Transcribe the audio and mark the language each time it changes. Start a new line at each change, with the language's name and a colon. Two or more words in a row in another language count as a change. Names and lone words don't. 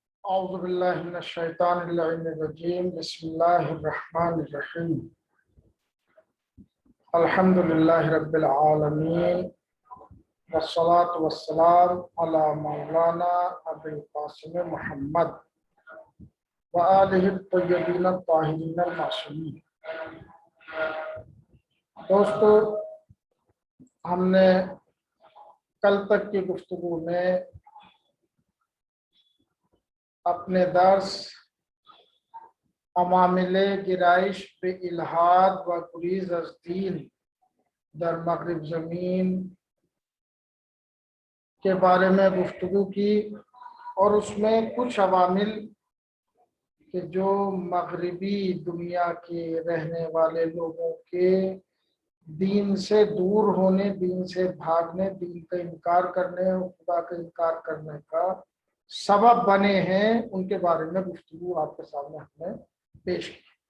Arabic: اعوذ باللہ من الشیطان اللعین الرجیم بسم اللہ الرحمن الرحیم الحمد للہ رب العالمین والصلاة والسلام علی مولانا ابی القاسم محمد وآلہ الطیبین الطاہرین المعصومین۔
Urdu: دوستو، ہم نے کل تک کی گفتگو میں اپنے درس
Persian: عوامل گرائش
Urdu: پہ
Persian: الحاد و گریز از دین در مغرب زمین
Urdu: کے بارے میں گفتگو کی، اور اس میں کچھ عوامل کہ جو مغربی دنیا کے رہنے والے لوگوں کے دین سے دور ہونے، دین سے بھاگنے، دین کا انکار کرنے اور خدا کا انکار کرنے کا سبب بنے ہیں، ان کے بارے میں گفتگو آپ کے سامنے ہم نے پیش کی۔